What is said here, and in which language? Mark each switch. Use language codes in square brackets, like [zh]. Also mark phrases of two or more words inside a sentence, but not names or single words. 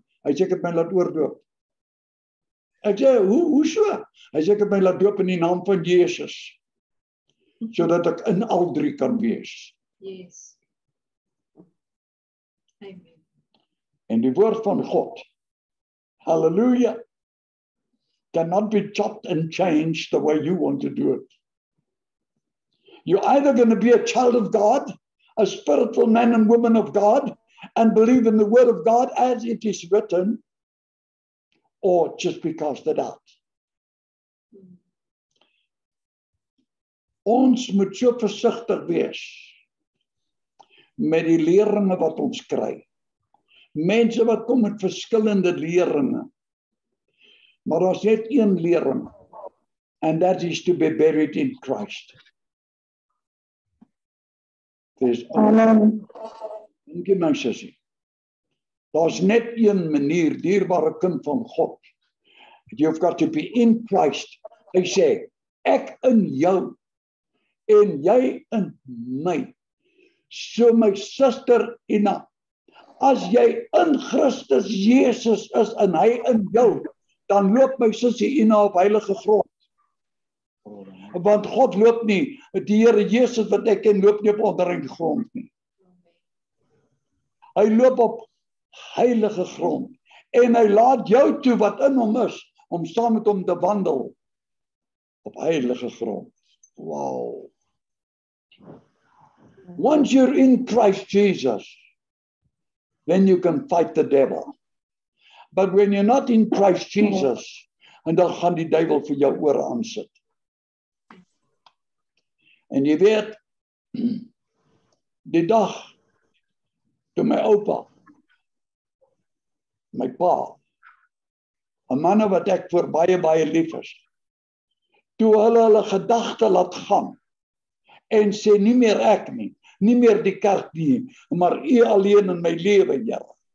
[af] Hy sê, ek het my laat oordoop. Ek sê, hoe so? Hy sê, ek het my laat doop in die naam van Jesus, sodat ek in al drie kan wees. [en] Yes. Amen. [af] En die woord van God, [en] hallelujah, cannot be chopped and changed the way you want to do it. You're either going to be a child of God, a spiritual man and woman of God, and believe in the word of God as it is written, or just be casted out. [af] Ons moet so versigtig wees met die leringe wat ons kry. Mense wat kom met verskillende leringe. Maar daar is net een lering, [en] and that is to be buried in Christ. [af] There's Dankie my sussie. Daar's net een manier, dierbare kind van God. [en] You've got to be in Christ. [af] Hy sê, ek in jou, en jy in my. So my suster Ina, as jy in Christus Jesus is en hy in jou, dan loop my sussie Ina op heilige grond. Want God loop nie, die Here Jesus wat ek ken, loop nie op onreine grond nie. Hy loop op heilige grond. En hy laat jou toe wat in hom is, om saam met hom te wandel op heilige grond. Wow. [en] Once you're in Christ Jesus, then you can fight the devil. But when you're not in Christ Jesus, [af] en dan gaan die duiwel vir jou oor aansit. En jy weet, die dag, toe my oupa, my pa, 'n manne wat ek voor baie lief is, toe hulle gedagte laat gaan, en sê, nie meer ek nie, nie meer die kerk nie, maar U alleen in my lewe, Here.